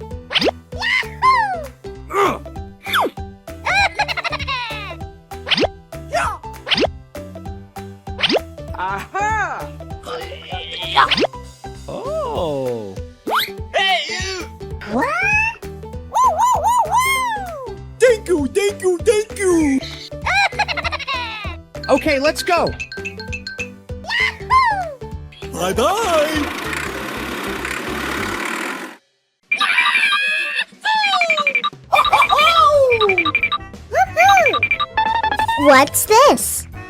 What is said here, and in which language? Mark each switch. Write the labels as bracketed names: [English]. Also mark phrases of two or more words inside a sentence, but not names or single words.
[English] Aha! Oh. Hey, you! What? Woo, woo, woo, woo. Thank you, thank you, thank you! Okay, let's go. Bye-bye! What's this?